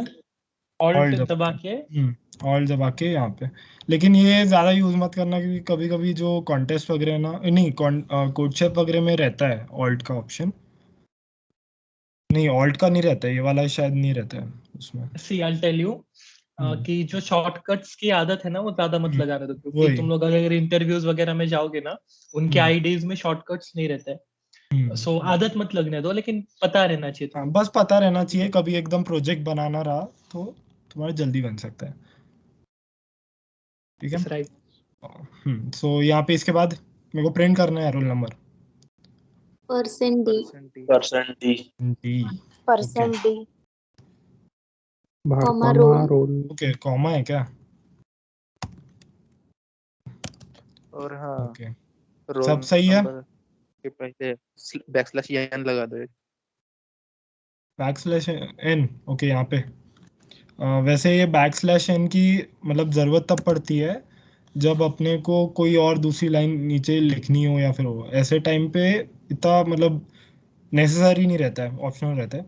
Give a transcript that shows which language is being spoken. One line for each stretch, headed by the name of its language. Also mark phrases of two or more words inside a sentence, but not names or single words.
Hindi: alt दबा के ऑल्ट दबा के यहाँ पे, लेकिन ये ज्यादा यूज मत करना, क्योंकि कभी कभी जो कॉन्टेस्ट वगैरह ना, नहीं
English: code shape
Hindi: वगैरह में रहता है ऑल्ट का ऑप्शन, नहीं ऑल्ट का नहीं रहता है, ये वाला शायद नहीं रहता है उसमें।
English: see I'll tell you
Hindi: कि जो शॉर्टकट्स की आदत है ना वो ज्यादा मत लगाने दो, क्योंकि वही। तुम लोग अगर इंटरव्यूज वगैरह में जाओगे ना उनके आईडीज में शॉर्टकट्स नहीं रहते हैं, सो आदत मत लगने दो, लेकिन पता रहना चाहिए हाँ, तुम्हें। बस पता रहना चाहिए, कभी एकदम प्रोजेक्ट बनाना रहा तो तुम्हारा जल्दी बन सकता है, ठीक है? राइट। सो यहाँ पे इसके बाद मेरे को प्रिंट करना है
English: roll number %d D, %d comma roll।
Hindi: ओके, कॉमा है क्या? और हाँ ओके, रोल सब सही है। नंबर के पहले \n लगा दो एक। \n, ओके, यहाँ पे वैसे ये \n की मतलब ज़रूरत तब पड़ती है जब अपने को कोई और दूसरी लाइन नीचे लिखनी हो या फिर हो, ऐसे टाइम पे इतना मतलब नेसेसरी नहीं रहता है, ऑप्शनल रहता है।